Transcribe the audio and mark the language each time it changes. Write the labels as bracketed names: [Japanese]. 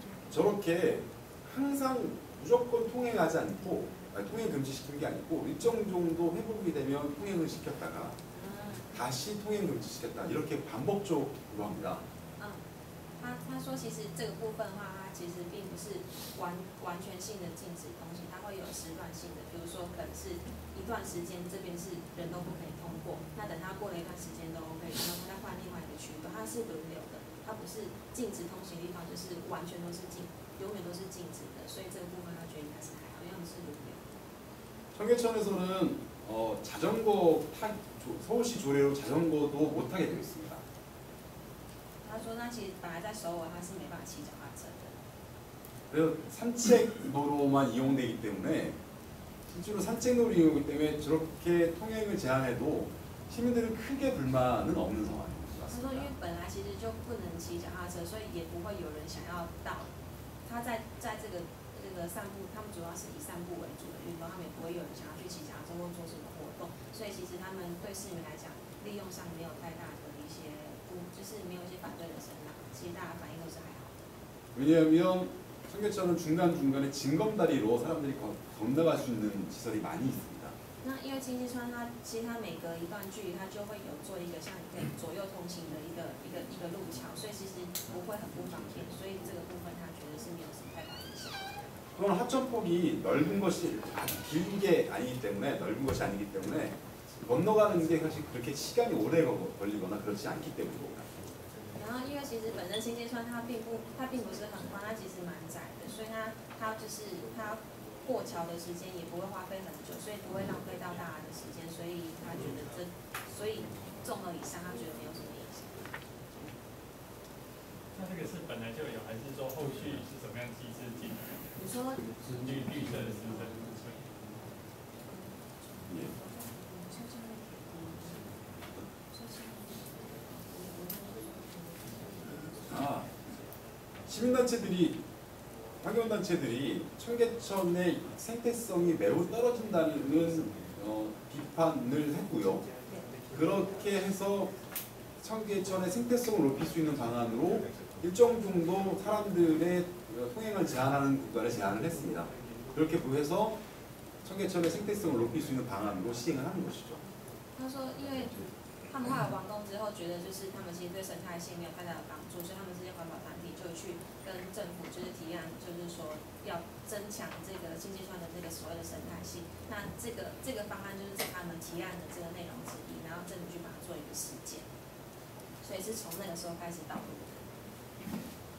[Korean] 저렇게 항상 무조건 통행하지 않고 통행 금지시킨 게 아니고 일정 정도 회복이 되면 통행을 시켰다가 다시 통행 금지시켰다 이렇게 반복적으로 합니다. [Chinese] 他说，其实这个部分的话，它其实并不是完全性的禁止东西，它会有时段性的，比如说可能是一段时间这边是人都不可以通过，那等它过了一段时间都 OK， 然后再换另外一个区域，它是轮流的，它不是禁止通行的地方，就是完全都是永远都是禁止的，所以这个部分他觉得应该是还好，因为是轮流。 [Korean] 청계천에서는 자전거 서울시 조례로 자전거도 못 타게 되어 있습니다. [Chinese] 他说，那其实本来在首尔他是没办法骑脚踏车的， [Korean] 그래서 산책로로만 이용되기 때문에 실제로 산책로로 이용하기 때문에 저렇게 통행을 제한해도 시민들은 크게 불만은 없는 상황입니다. [Chinese] 他说，因为本来其实就不能骑脚踏车，所以也不会有人想要到。他在这个散步，他们主要是以散步为主的运动，他们也不会有人想要去骑脚踏车或做什么活动，所以其实他们对市民来讲，利用上没有太大的一些就是没有一些反对的声浪，其实大家反应都是还好。 [Korean] 왜냐하면 청계천은 중간중간에 징검다리로 사람들이 건너갈 수 있는 시설이 많이 있습니다. [Chinese] 那因为清溪川它其实它每隔一段距离，它就会有做一个像可以左右通行的一个路桥，所以其實不會很不方便，所以这个部分他觉得是没有什么太大影响。 [Korean] 그건 하천폭이 넓은 것이 긴 게 아니기 때문에 넓은 것이 아니기 때문에 건너가는 게 사실 그렇게 시간이 오래 걸리거나 그렇지 않기 때문입니다. [Chinese] 然后因为其实本身清溪川它并不是很宽，它其实蛮窄的，所以它就是它过桥的时间也不会花费很久，所以不会浪费到大家的时间，所以他觉得所以综合以上，他觉得没有什么影响。那这个是本来就有，还是说后续是怎么样机制进来？你说绿色的是什么？ [Korean] 시민단체들이 환경단체들이 청계천의 생태성이 매우 떨어진다는 비판을 했고요. 그렇게 해서 청계천의 생태성을 높일 수 있는 방안으로 일정 정도 사람들의 통행을 제한하는 구간을 제한을 했습니다. 그렇게 해서 청계천의 생태성을 높일 수 있는 방안으로 시행을 하는 것이죠. [Chinese] 他说，因为他们后来完工之后，觉得就是他们其实对生态系没有太大的帮助，所以他们这些环保团体就去跟政府就是提案，就是说要增强这个清溪川的这个所谓的生态系。那这个方案就是在他们提案的这个内容之一，然后政府去把它做一个实践，所以是从那个时候开始导入的。